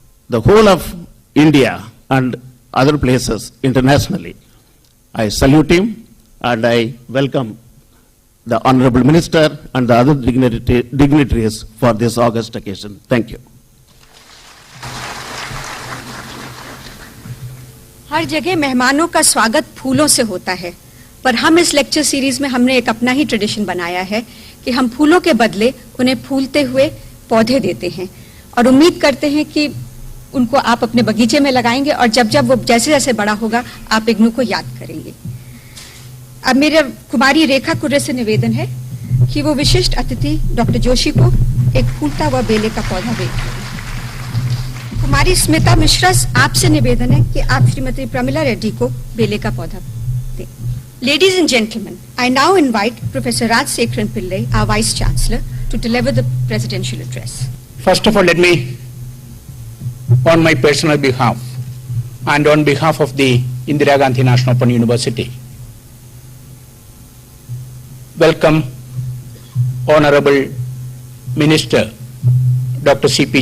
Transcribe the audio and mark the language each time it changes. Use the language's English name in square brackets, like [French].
[English] the whole of India and other places internationally. I salute him and I welcome the Honorable Minister and the other dignitaries for this august occasion. Thank you. [Hindi] हर जगह मेहमानों का स्वागत फूलों से होता है, पर हम इस लेक्चर सीरीज में हमने एक अपना ही ट्रेडिशन बनाया है कि हम फूलों के बदले उन्हें फूलते हुए पौधे देते हैं और उम्मीद करते हैं कि उनको आप अपने बगीचे में लगाएंगे और जब जब वो जैसे जैसे बड़ा होगा आप इग्नू को याद करेंगे। अब मेरे कुमारी रेखा कुर्रे से निवेदन है कि वो विशिष्ट अतिथि डॉक्टर जोशी को एक फूलता हुआ बेले का पौधा भेंट। कुमारी स्मिता मिश्रा, आपसे निवेदन है कि आप श्रीमती प्रमिला रेड्डी को बेले का पौधा दें। [English] Ladies and gentlemen, I now invite Professor Raj Sekharan Pillai, our Vice Chancellor, to deliver the presidential address. First of all, let me, on my personal behalf and on behalf of the Indira Gandhi National Open University, welcome Honorable Minister Dr. C.P.